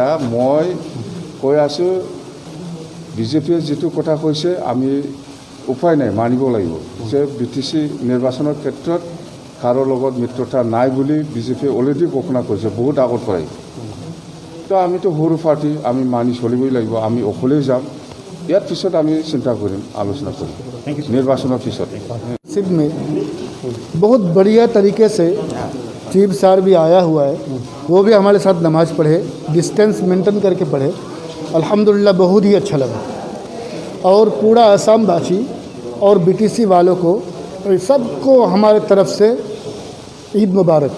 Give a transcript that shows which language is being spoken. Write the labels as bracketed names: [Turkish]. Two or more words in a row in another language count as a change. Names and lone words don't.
[Assamese] মই কৈ আছোঁ, বিজেপিয়ে যিটো কথা কৈছে আমি উপায় নাই, মানিব লাগিব যে BTC নিৰ্বাচনৰ ক্ষেত্ৰত কাৰো লগত মিত্ৰতা নাই বুলি বিজেপিয়ে অলৰেডি ঘোষণা কৰিছে বহুত আগৰ পৰাই। তো আমিতো সৰু পাৰ্টি, আমি মানি চলিবই লাগিব। আমি অকলেই যাম, ইয়াৰ পিছত আমি চিন্তা কৰিম, আলোচনা কৰিম निर्वाचन [Hindi] सिंध में बहुत बढ़िया तरीके से चीफ सार भी आया हुआ है, वो भी हमारे साथ नमाज़ पढ़े, [English] distance maintain [Hindi] करके पढ़े, अल्हम्दुलिल्लाह बहुत ही अच्छा लगा। और पूरा असम वासी और BTC वालों को सबको हमारे तरफ से [Arabic] عيد مبارك.